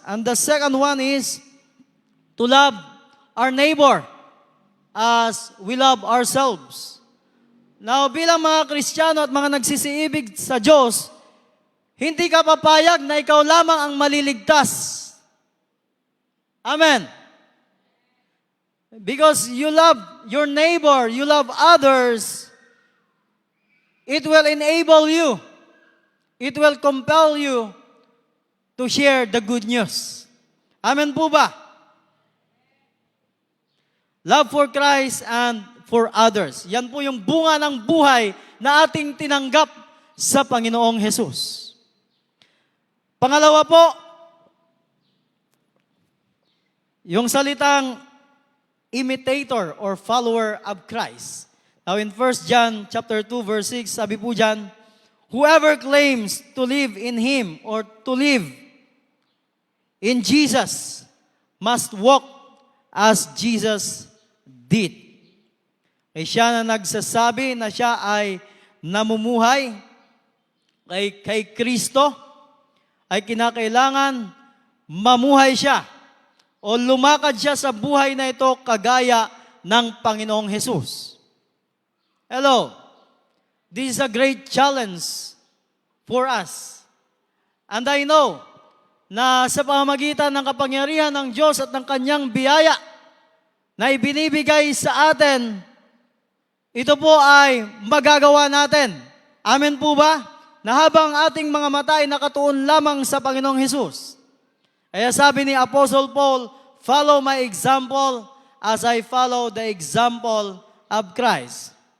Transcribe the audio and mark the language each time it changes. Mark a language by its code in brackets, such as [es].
[en] And the second one is to love our neighbor as we love ourselves. [tl] Now, bilang mga Kristiyano at mga nagsisiibig sa Diyos, hindi ka papayag na ikaw lamang ang maliligtas. Amen. [en] Because you love your neighbor, you love others, it will enable you, it will compel you to share the good news. [tl] Amen po ba? [en] Love for Christ and for others. [tl] Yan po yung bunga ng buhay na ating tinanggap sa Panginoong Hesus. Pangalawa po, yung salitang [en] imitator or follower of Christ. Now in 1 John chapter 2 verse 6, [tl] sabi po dyan, [en] whoever claims to live in Him or to live in Jesus must walk as Jesus did. [tl] Ay siya na nagsasabi na siya ay namumuhay kay Kristo. ay kinakailangan mamuhay siya o lumakad siya sa buhay na ito kagaya ng Panginoong Hesus. [en] Hello, this is a great challenge for us. And I know [tl] na sa pamamagitan ng kapangyarihan ng Diyos at ng Kanyang biyaya na ibinibigay sa atin, ito po ay magagawa natin. Amen po ba? Na habang ating mga mata ay nakatuon lamang sa Panginoong Hesus. Kaya sabi ni [en] Apostle Paul, follow my example as I follow the example of Christ.